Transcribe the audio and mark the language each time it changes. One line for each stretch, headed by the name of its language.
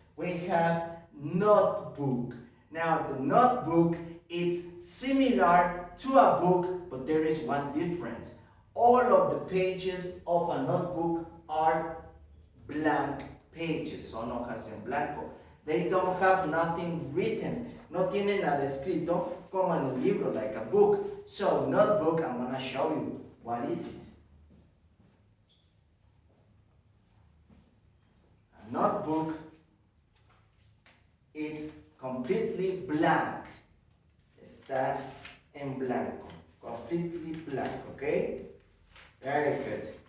English: We have notebook. Now, the notebook is similar to a book, but there is one difference. All of the pages of a notebook are blank pages,
Spanish: son hojas en blanco.
English: They don't have nothing written.
Spanish: No tienen nada escrito como en un libro,
English: like a book. So, notebook, I'm going to show you. What is it? A notebook, it's completely blank.
Spanish: Está en blanco.
English: Completely blank, okay? Very good.